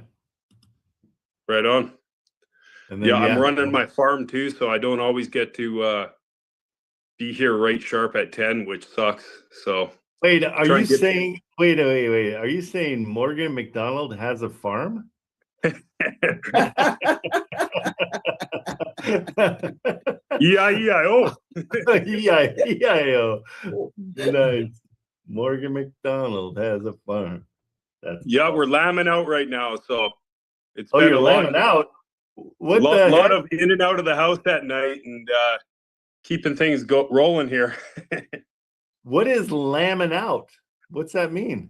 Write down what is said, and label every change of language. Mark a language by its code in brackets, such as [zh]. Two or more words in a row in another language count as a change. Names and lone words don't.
[en] Right on. And then, I'm running my farm too, so I don't always get to be here right sharp at 10, which sucks. So wait, are you saying wait, are you saying Morgan McDonald has a farm? E-I-E-I-O. E-I-E-I-O. Nice. Morgan McDonald has a farm. Awesome. We're lambing out right now, so it's been you're lambing out. What the lot of in and out of the house at night, and keeping things rolling here. What is lambing out? What's that mean?